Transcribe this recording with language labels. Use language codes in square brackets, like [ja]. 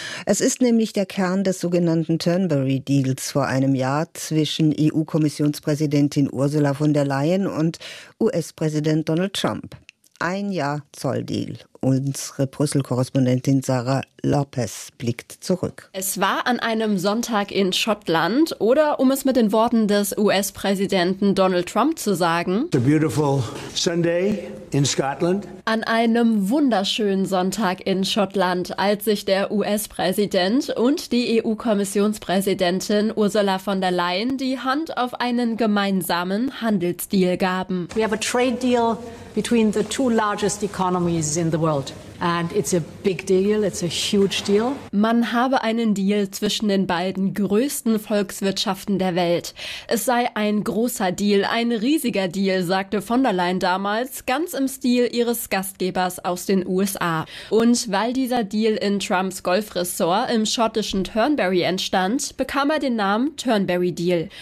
[de] Es ist nämlich der Kern des sogenannten Turnberry-Deals vor einem Jahr zwischen EU-Kommissionspräsidentin Ursula von der Leyen und US-Präsident Donald Trump. Ein Jahr Zolldeal. Unsere Brüssel-Korrespondentin Sarah Lopez blickt zurück. Es war an einem Sonntag in Schottland oder, um es mit den Worten des US-Präsidenten Donald Trump zu sagen, [en] a beautiful Sunday in Scotland. [de] An einem wunderschönen Sonntag in Schottland, als sich der US-Präsident und die EU-Kommissionspräsidentin Ursula von der Leyen die Hand auf einen gemeinsamen Handelsdeal gaben. [en] We have a trade deal between the two largest economies in the world. And it's a big deal, it's a huge deal. [de] Man habe einen Deal zwischen den beiden größten Volkswirtschaften der Welt. Es sei ein großer Deal, ein riesiger Deal, sagte von der Leyen damals, ganz im Stil ihres Gastgebers aus den USA. Und weil dieser Deal in Trumps Golfressort im schottischen Turnberry entstand, bekam er den Namen Turnberry Deal.